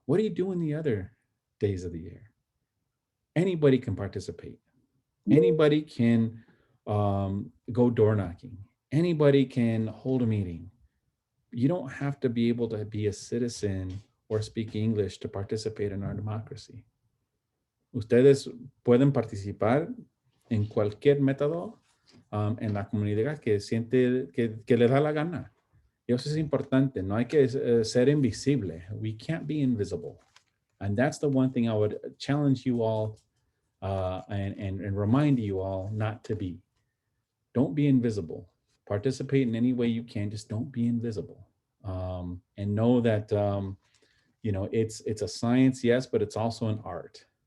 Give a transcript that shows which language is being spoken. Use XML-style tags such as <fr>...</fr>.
<en>What are you doing the other days of the year? Anybody can participate. Anybody can go door knocking. Anybody can hold a meeting. You don't have to be able to be a citizen or speak English to participate in our democracy.</en> <es>Ustedes pueden participar en cualquier método en la comunidad que siente que le da la gana. Y eso es importante. No hay que ser invisible.</es> <en>We can't be invisible. And that's the one thing I would challenge you all and remind you all not to be. Don't be invisible. Participate in any way you can. Just don't be invisible. And know that you know, it's a science, yes, but it's also an art.</en>